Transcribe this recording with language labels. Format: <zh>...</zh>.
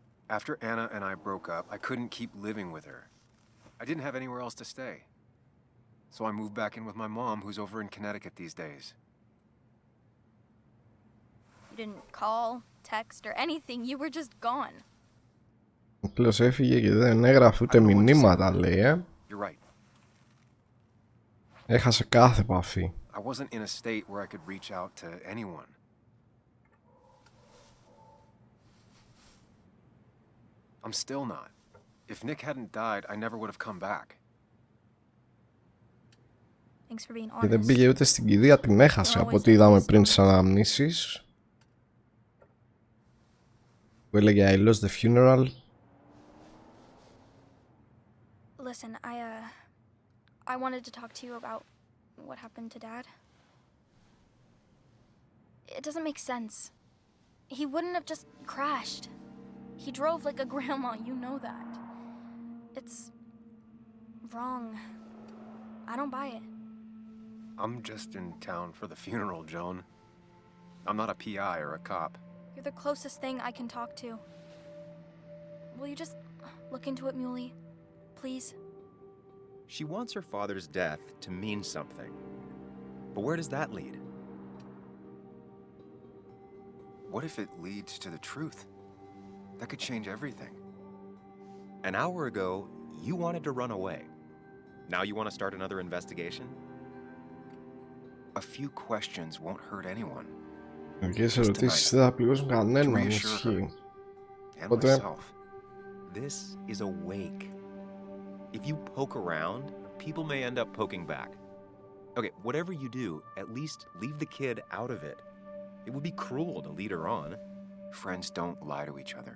<en>After Anna and I broke up, I couldn't keep living with her. I didn't have anywhere else to stay. So I moved back in with my mom, who's over in Connecticut these days. You didn't call, text, or anything. You were just gone.</en> <el>Απλώς έφυγε και δεν έγραφε ούτε μηνύματα, λέει,</el> <en>You're right.</en> <el>Έχασε κάθε επαφή.</el> <en>I wasn't in a state where I could reach out to anyone. I'm still not. If Nick hadn't died, I never would have come back. Thanks for being</en> <el>Και δεν</el> <en>honest.</en> <el>πήγε ούτε στην κηδεία, την έχασε από ό,τι είδαμε πριν στις αναμνήσεις. Που έλεγε</el> <en>I lost the funeral. Listen, I wanted to talk to you about what happened to Dad. It doesn't make sense. He wouldn't have just crashed. He drove like a grandma, you know that. It's wrong. I don't buy it. I'm just in town for the funeral, Joan. I'm not a PI or a cop. You're the closest thing I can talk to. Will you just look into it, Muley? Please? She wants her father's death to mean something. But where does that lead? What if it leads to the truth? That could change everything. An hour ago, you wanted to run away. Now you want to start another investigation? A few questions won't hurt anyone.</en> <el>Μερικές ερωτήσεις δεν θα πληγώσουν κανέναν, ισχύει.</el> <en>And</en> <el>Οπότε,</el> <en>myself. This is a wake. If you poke around, people may end up poking back. Okay, whatever you do, at least leave the kid out of it. It would be cruel to lead her on. Friends don't lie to each other.</en>